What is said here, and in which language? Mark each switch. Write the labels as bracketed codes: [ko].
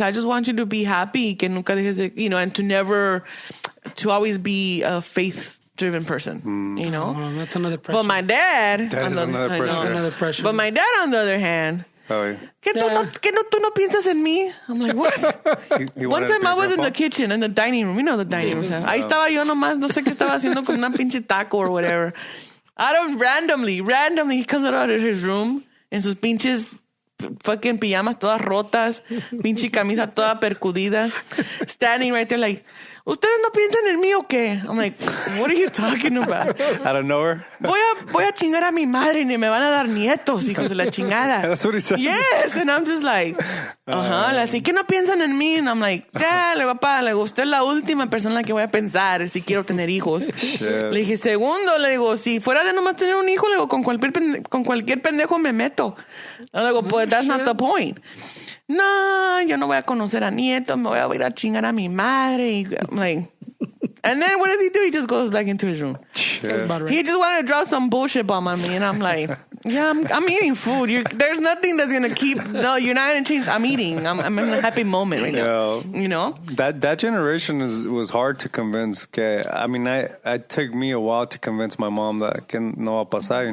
[en] I just want you to be happy, [es] que nunca dejes de, [en] and to always be a faith-driven person, Oh, that's another pressure. But my dad... That is another pressure. But my dad, on the other hand... Oh, yeah. [es] tú no piensas en mí? [en] I'm like, what? One time I was in the kitchen, in the dining room. You know the dining room. [es] Ahí estaba yo nomás, no sé qué estaba haciendo con una pinche taco [en] or whatever. Randomly, he comes out of his room [es] en sus pinches fucking pijamas todas rotas, pinche camisa toda percudida, [en] standing right there like, [es] ¿ustedes no piensan en mí o qué? [en] I'm like, what are you talking about? Out of nowhere? [es] Voy a chingar a mi madre y me van a dar nietos, hijos de la chingada. [en] That's what he said. Yes, and I'm just like, [es] así que no piensan en mí. [en] And I'm like, [es] usted es la última persona en la que voy a pensar si quiero tener hijos. Le dije, segundo, le digo, si fuera de nomás tener un hijo, le digo, con cualquier pendejo me meto. Le digo, pues [en] that's not the point. [es] No, yo no voy a conocer a nietos, me voy a ir a chingar a mi madre. [en] I'm like, and then what does he do? He just goes back into his room. Shit. He just wanted to drop some bullshit bomb on me, and I'm like, yeah, I'm eating food. There's nothing that's gonna keep. No, you're not gonna change. I'm eating. I'm in a happy moment right now. That generation was hard to convince. I mean, it took me a while to convince my mom that [es] no va a pasar.